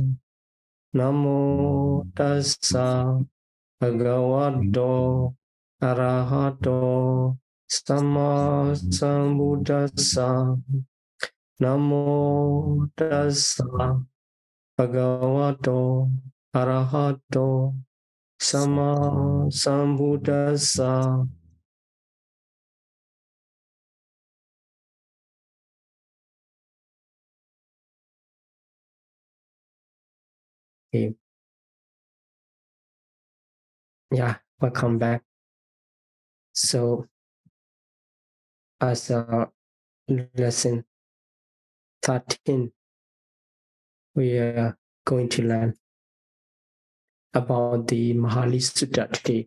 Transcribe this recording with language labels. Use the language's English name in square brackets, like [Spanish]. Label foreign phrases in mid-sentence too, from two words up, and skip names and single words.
[Pali] Namo tassa bhagavato arahato sama sambuddhassa. Namo tassa bhagavato arahato sama sambuddhassa. [English] Okay. Yeah, welcome back. So, as a lesson 13, we are going to learn about the Mahali Sutta today.